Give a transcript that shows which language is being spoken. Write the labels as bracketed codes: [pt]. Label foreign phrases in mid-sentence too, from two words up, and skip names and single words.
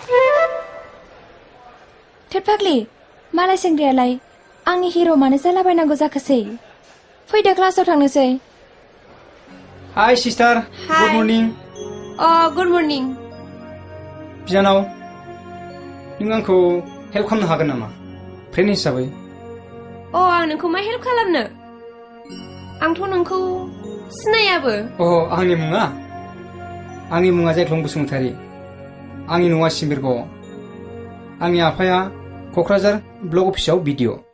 [brx] थोद फाग्लि मालाय सेंग्रायालाय आंनि हिर' मानो जालाबायनांगौ जाखोसै फैदो क्लासाव थांनोसै [en] Hi sister. Hi. Good morning. good morning [brx] बिनानाव नों आंखौ हेल्प खालामनो हागोन नामा फ्रेन्ड हिसाबै आं नोंखौ मा हेल्प खालामनो आंथ' नोंखौ सिनायाबो आंनि मुङा जायख्लं बसुमतारी आंनि न'आ सिम्बिरगाव आंनि आफाया क'क्राझार [en] block office [brx] बिडिअ